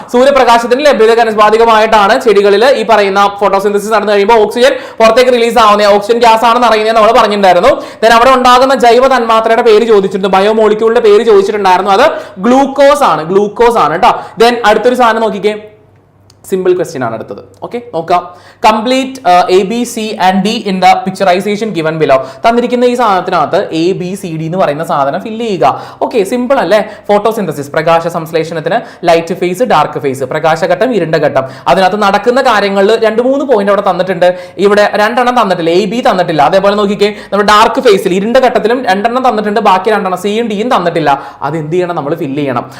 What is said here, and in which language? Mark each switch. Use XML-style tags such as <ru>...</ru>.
<ml>സൂര്യപ്രകാശത്തിന്റെ ലഭ്യതയ്ക്ക് അനുപാതികമായിട്ടാണ് ചെടികളിൽ ഈ പറയുന്ന ഫോട്ടോസിന്തസിസ് നടന്നു കഴിയുമ്പോൾ ഓക്സിജൻ പുറത്തേക്ക് റിലീസ് ആവുന്നത്. ഓക്സിജൻ ഗ്യാസ് ആണെന്ന് അറിയുന്നത് നമ്മൾ പറഞ്ഞിട്ടുണ്ടായിരുന്നു. ദെൻ അവിടെ ഉണ്ടാകുന്ന ജൈവ തന്മാത്രയുടെ പേര് ചോദിച്ചിട്ടുണ്ട്, ബയോമോളിക്യൂളിന്റെ പേര് ചോദിച്ചിട്ടുണ്ടായിരുന്നു. അത് ഗ്ലൂക്കോസ് ആണ് കേട്ടോ. ദെൻ അടുത്തൊരു സാധനം നോക്കിക്കേ, സിമ്പിൾ ക്വസ്റ്റ്യൻ ആണ് അടുത്തത്. ഓക്കെ നോക്കാം.</ml> <en>Complete ABC and D in the picturization given below.</en> <ml>തന്നിരിക്കുന്ന ഈ സാധനത്തിനകത്ത് ABCD എന്ന് പറയുന്ന സാധനം ഫില്ല് ചെയ്യുക. ഓക്കെ സിമ്പിൾ അല്ലേ? ഫോട്ടോസിന്തസിസ് പ്രകാശ സംശ്ലേഷണത്തിന് ലൈറ്റ് ഫേസ് ഡാർക്ക് ഫേസ്, പ്രകാശഘട്ടം ഇരുണ്ട ഘട്ടം. അതിനകത്ത് നടക്കുന്ന കാര്യങ്ങളിൽ 2-3 പോയിന്റ് അവിടെ തന്നിട്ടുണ്ട്. ഇവിടെ 2 എണ്ണം തന്നിട്ടില്ല, AB തന്നിട്ടില്ല. അതേപോലെ നോക്കിക്കേ നമ്മുടെ ഡാർക്ക് ഫേസിൽ ഇരുണ്ട ഘട്ടത്തിലും 2 എണ്ണം തന്നിട്ടുണ്ട്, ബാക്കി 2 എണ്ണം Cയും Dയും തന്നിട്ടില്ല. അത് എന്ത് ചെയ്യണം? നമ്മൾ ഫില്ല് ചെയ്യണം.</ml>